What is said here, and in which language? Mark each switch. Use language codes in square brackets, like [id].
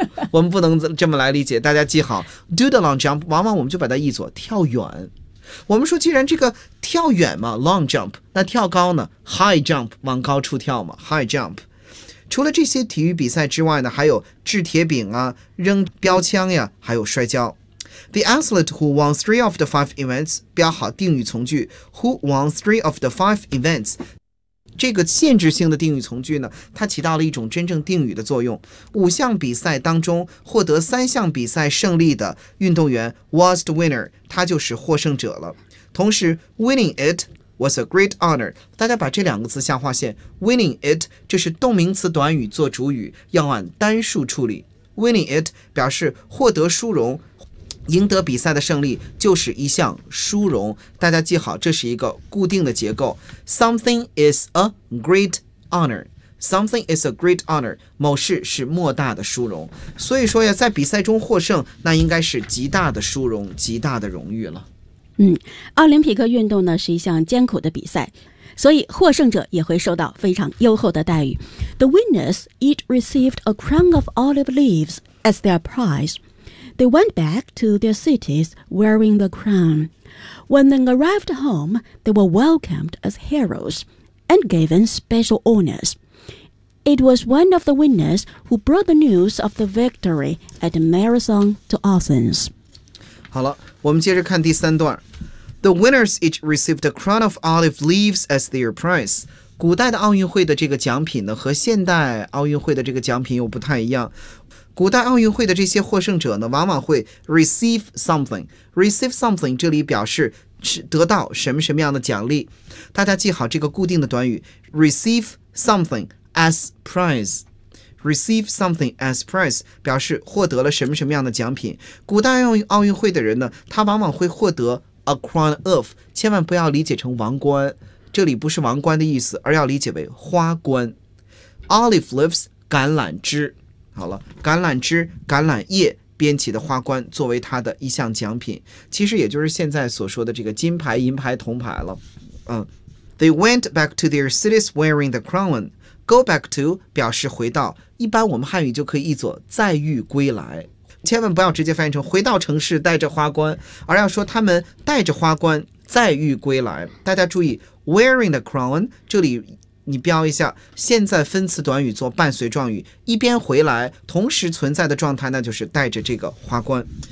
[zh] 我们不能这么来理解，大家记好 ， [en] do the long jump， [zh] 往往我们就把它译作跳远。我们说，既然这个跳远嘛 ，long jump， 那跳高呢 ，high jump， 往高处跳嘛 ，high jump。除了这些体育比赛之外呢，还有掷铁饼啊，扔标枪呀，还有摔跤。 [en] The athlete who won 3 of the 5 events， [zh] 标好定语从句 [en] ，who won 3 of the 5 events。 [zh] 这个限制性的定语从句呢，它起到了一种真正定语的作用。 5项比赛当中获得3项比赛胜利的运动员 [en] was the winner， [zh] 他就是获胜者了。同时 [en] winning it was a great honor. [zh] 大家把这两个字下划线 , [en] winning it, [zh] 这是动名词短语做主语，要按单数处理。 [en] winning it [zh] 表示获得殊荣，赢得比赛的胜利就是一项殊荣。大家记好，这是一个固定的结构。 [en] something is a great honor. Something is a great honor. [zh] 某事是莫大的殊荣。所以说呀，在比赛中获胜，那应该是极大的殊荣，极大的荣誉了。奥林匹克运动呢是一项艰苦的比赛，所以获胜者也会受到非常优厚的待遇。 [en] The winners each received a crown of olive leaves as their prize. They went back to their cities wearing the crown. When they arrived home, they were welcomed as heroes and given special honors. It was one of the winners who brought the news of the victory at the marathon to Athens. [zh] 好了，我们接着看第三段。 [en] The winners each received a crown of olive leaves as their prize. [zh] 古代的奥运会的这个奖品呢，和现代奥运会的这个奖品又不太一样。古代奥运会的这些获胜者呢，往往会 [en] receive something. Receive something [zh] 这里表示得到什么什么样的奖励。大家记好这个固定的短语 [en] receive something. As prize, receive something as prize [zh] 表示获得了什么什么样的奖品。古代奥运会的人呢，他往往会获得 [en] a crown of， [zh] 千万不要理解成王冠，这里不是王冠的意思，而要理解为花冠。 Olive leaves 橄榄枝，好了，橄榄枝、橄榄叶编起的花冠作为他的一项奖品，其实也就是现在所说的这个金牌、银牌、铜牌了。 [en] They went back to their cities wearing the crown. Go back to [zh] 表示回到，一般我们汉语就可以译作再遇归来，千万不要直接翻译成回到城市带着花冠，而要说他们带着花冠再遇归来。大家注意 [en] wearing the crown， [zh] 这里你标一下现在分词短语做伴随状语，一边回来同时存在的状态，那就是带着这个花冠。